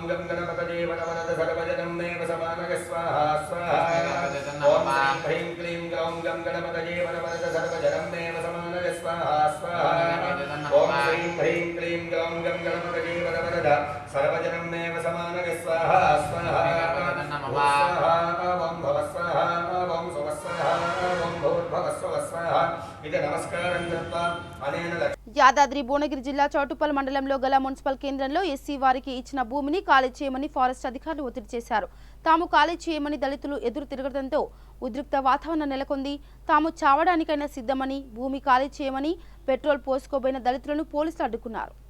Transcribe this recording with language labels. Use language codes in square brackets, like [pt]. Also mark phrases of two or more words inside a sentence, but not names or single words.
[sa] गं गणपतये वरवरद सर्वजनं मे वसमानय स्वाहा स्वाहा ओम श्रीं ह्रीं क्लीं ग्लौं गं गणपतये वरवरद सर्वजनं मे वसमानय स्वाहा स्वाहा ओम श्रीं ह्रीं क्लीं ग्लौं गं गणपतये वरवरद सर्वजनं मे वसमानय स्वाहा स्वाहा ओम भव स्वाहा ओम सुव स्वाहा ओम भूर्भुव स्वः स्वाहा इति नमस्कारं कृत्वा अनेन [te] యాదాద్రి భువనగిరి జిల్లా చౌటుప్పల్ మండలంలో గల మున్సిపల్ కేంద్రంలో ఎస్సీ వారికి ఇచ్చిన భూమిని ఖాళీ చేయమని ఫారెస్ట్ అధికారులు ఒత్తిడి చేశారు. తాము ఖాళీ చేయమని దళితులు ఎదురు తిరగడంతో ఉద్రిక్త వాతావరణం నెలకొంది. తాము చావడానికైనా సిద్ధమని, భూమి ఖాళీ చేయమని పెట్రోల్ పోసుకోబోయిన దళితులను పోలీసులు అడ్డుకున్నారు.